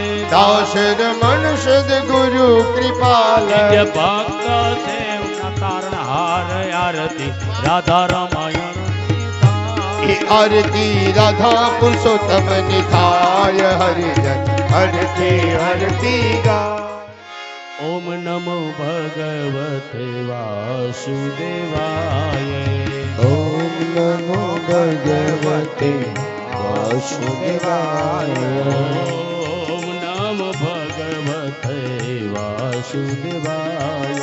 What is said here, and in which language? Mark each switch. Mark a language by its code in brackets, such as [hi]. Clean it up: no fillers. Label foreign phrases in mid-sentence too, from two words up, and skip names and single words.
[gu] દાસ રમણ સદગુરુ કૃપાલ. નિજ ભક્ત સેવના તારણહાર, આરતી રાધા રમણની થાય. આરતી રાધા પુરુષોત્તમ નિધાય, હરિજન હરખી હરખી ગાય. [sa] ओम नमो भगवते वासुदेवाय। ओम नमो भगवते वासुदेवाय। ओम नमो भगवते वासुदेवाय।